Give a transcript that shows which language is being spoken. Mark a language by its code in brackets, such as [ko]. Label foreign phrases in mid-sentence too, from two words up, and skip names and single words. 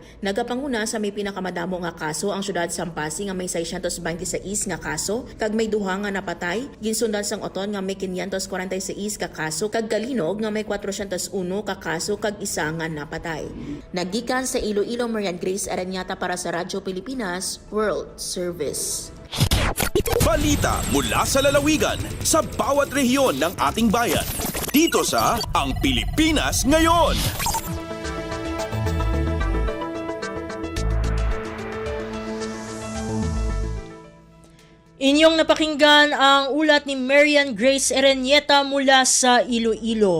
[hil] Nagapanguna sa may pinakamadamo nga kaso ang syudad sang Pasig nga may 626 nga kaso, kag may duha nga napatay, ginsundan sang Oton nga may 546 ka kaso, kag Galinog nga may 401 ka kaso kag isa nga napatay. Nagikan sa Iloilo, Marian Grace Aranyata para sa Radyo Pilipinas World Service. [tl] Balita mula sa lalawigan sa bawat rehiyon ng ating bayan. dito sa Ang Pilipinas Ngayon. Inyong napakinggan ang ulat ni Marian Grace Erenieta mula sa Iloilo.